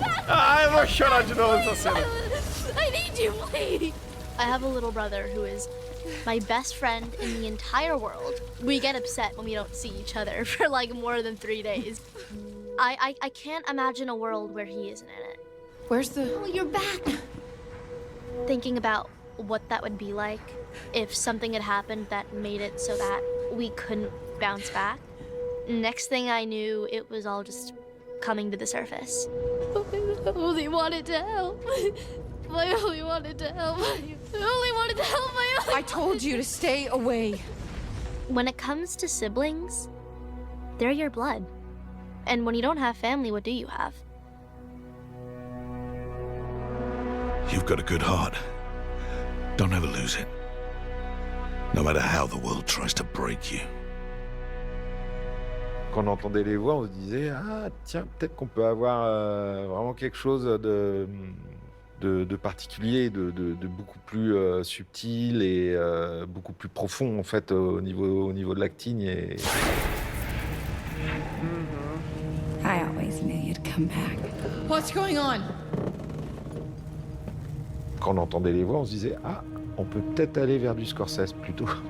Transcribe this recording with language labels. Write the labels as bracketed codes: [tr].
[pt] Ai, eu vou chorar de novo essa cena. [en] I need you, please! I have a little brother who is my best friend in the entire world. We get upset when we don't see each other for like more than 3 days. I can't imagine a world where he isn't in it. Where's the... Oh, you're back! Thinking about what that would be like if something had happened that made it so that we couldn't bounce back. Next thing I knew, it was all just coming to the surface. I only wanted to help. I only wanted to help. I only wanted to help. I told you to stay away. When it comes to siblings, they're your blood. And when you don't have family, what do you have? You've got a good heart. Don't ever lose it. No matter how the world tries to break you. [fr] Quand on entendait les voix, on se disait ah tiens, peut-être qu'on peut avoir vraiment quelque chose de particulier, de beaucoup plus subtil et beaucoup plus profond en fait au niveau de l'acting et... [en] I always knew you'd come back. What's going on? [fr] Quand on entendait les voix, on se disait ah, on peut peut-être aller vers du Scorsese plutôt.